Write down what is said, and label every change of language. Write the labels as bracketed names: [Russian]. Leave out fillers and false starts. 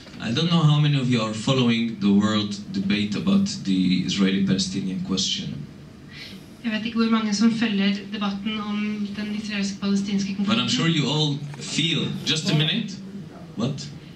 [English] I don't know how many of you are following the world debate about the Israeli-Palestinian question. [Norwegian] Jeg vet ikke hvor mange som følger debatten om den israelsk-palestinske konflikten. [English] But I'm sure you all feel, just a minute. What?